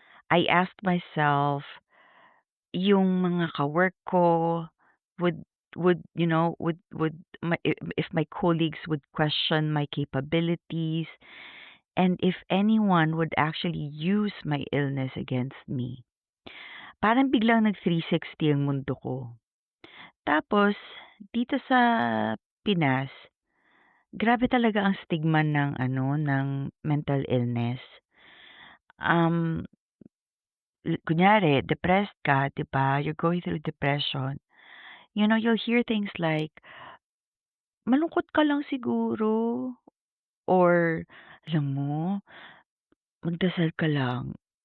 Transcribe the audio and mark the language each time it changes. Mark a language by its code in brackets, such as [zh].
[en] I asked myself, [tl] yung mga kawork ko [en] would would my if my colleagues would question my capabilities, and if anyone would actually use my illness against me. [tl] Parang biglang nag 360 ang mundo ko. Tapos dito sa Pinas, grabe talaga ang stigma ng mental illness. Um, Kunyari, depressed ka, 'di ba? [en] You're going through depression. You'll hear things like, [tl] malungkot ka lang siguro, [en] or, [tl] alam mo, magdasal ka lang.